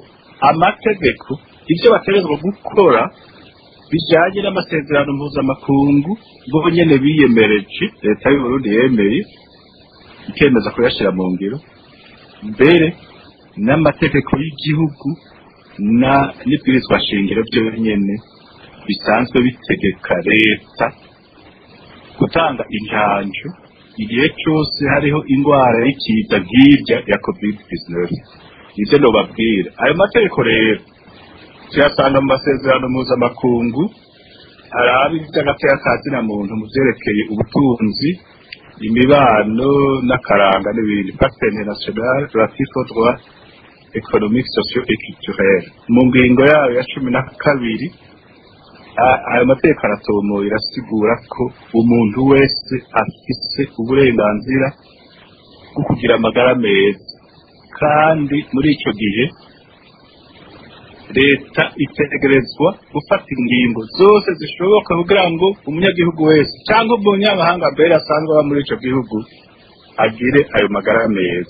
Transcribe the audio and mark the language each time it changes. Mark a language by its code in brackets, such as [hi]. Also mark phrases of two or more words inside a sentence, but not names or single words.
[rn] Amategeko ibyo bategerezwa gukora bijyanye n'amasezerano mpuzamakungu bo nyene biyemereje, leta y'u Burundi yemeye ikemeza kuyashira mu ngiro, mbere n'amategeko y'igihugu n'ibwirizwa shingiro byo nyene bisanzwe bitegeka leta gutanga injanjo igihe cyose hariho indwara y'ikiza nk'irya ya COVID-19. Ibyo ndobabwira ayo mategeko rero tuyasanga mu masezerano mpuzamakungu arabi by'agateka ka zina muntu mu byerekeye ubutunzi, imibano n'akaranga n'ibindi, [fr] Pacte international relatif aux droits économiques, sociaux et culturels. [rn] Mu ngingo yayo ya 12 ayo mategeko aratomoye irasigura ko umuntu wese afise uburenganzira bwo kugira amagara meza, kandi muri icyo gihe leta itegerezwa gufata ingingo zose zishoboka kugira ngo umunyagihugu wese cyangwa umunyamahanga mbere asanzwe aba muri icyo gihugu agire ayo magara meza.